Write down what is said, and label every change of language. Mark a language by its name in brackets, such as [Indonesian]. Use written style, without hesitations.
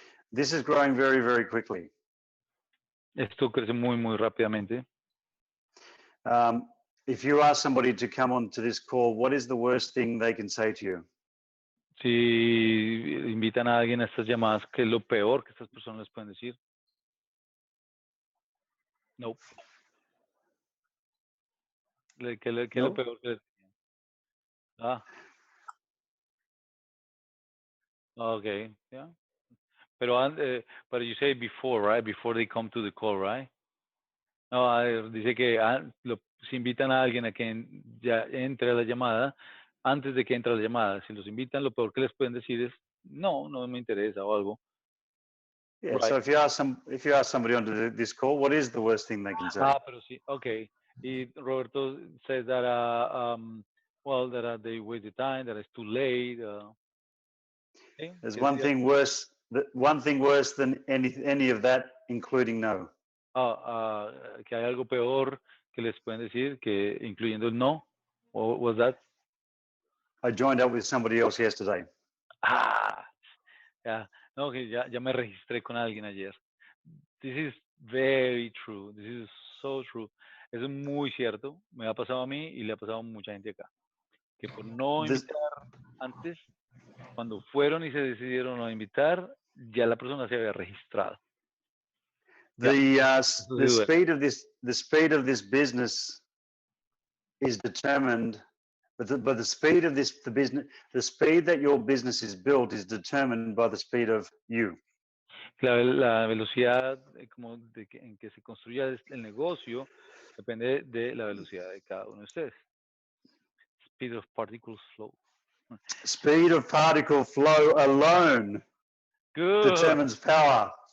[English] This is growing very, very quickly. [Spanish] Esto crece muy, muy rápidamente. [English] If you ask somebody to come onto this call, what is the worst thing they can say to you? [Spanish] Si invitan a alguien a estas llamadas, ¿qué es lo peor que estas personas les pueden decir? [English] No. [Spanish] ¿Qué es lo peor que les dicen? [English] Okay, yeah. But you say before, right? Before they come to the call, right? [Spanish] No, dice que si invitan a alguien a que ya entre a la llamada, antes de que entre a la llamada, si los invitan, lo peor que les pueden decir es, no me interesa o algo. [English] Yeah, right. So if you ask somebody onto this call, what is the worst thing they can say? [Spanish] Pero sí, okay. [English] Y Roberto says that, that they waste the time, that it's too late. [Spanish] ¿sí? [English] There's one thing worse than any of that, including no. [Spanish] Que hay algo peor que les pueden decir, que incluyendo el no. [English] What was that? I joined up with somebody else yesterday. [Spanish] Ya, no, que ya me registré con alguien ayer. [English] This is very true. This is so true. [Spanish] Eso es muy cierto. Me ha pasado a mí y le ha pasado a mucha gente acá. Que por no invitar antes, cuando fueron y se decidieron a invitar, ya la persona se había registrado. [English] The speed of this business is determined, but the speed of the speed that your business is built is determined by the speed of you. [Spanish] La velocidad en que se construya el negocio depende de la velocidad de cada uno de ustedes. [English] Speed of particle flow. Speed of particle flow alone determines power.